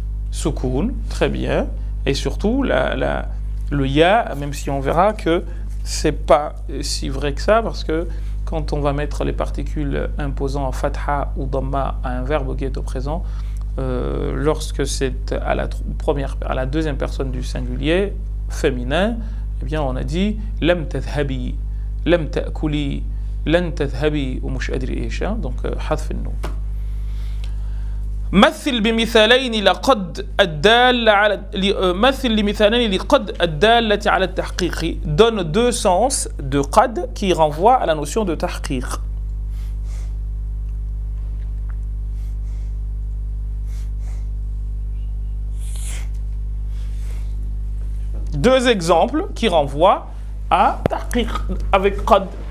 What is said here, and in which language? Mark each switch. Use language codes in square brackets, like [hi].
[fr] Soukoun, très bien. Et surtout, le ya, même si on verra que c'est pas si vrai que ça, parce que quand on va mettre les particules imposant fatha ou dhamma à un verbe qui est au présent, lorsque c'est à la deuxième personne du singulier féminin, eh bien on a dit lam tadhhabi, lam ta'kuli, lan tadhhabi ou [ar] mush adri ايش. [fr] Donc [ar] حذف النون. مثل بمثالين لقد الدالة على مثل لمثالين لقد الدالة على التحقيق. [fr] Donne deux sens de قد qui renvoient à la notion de tahqiq. Deux exemples qui renvoient à tahqiq avec qad.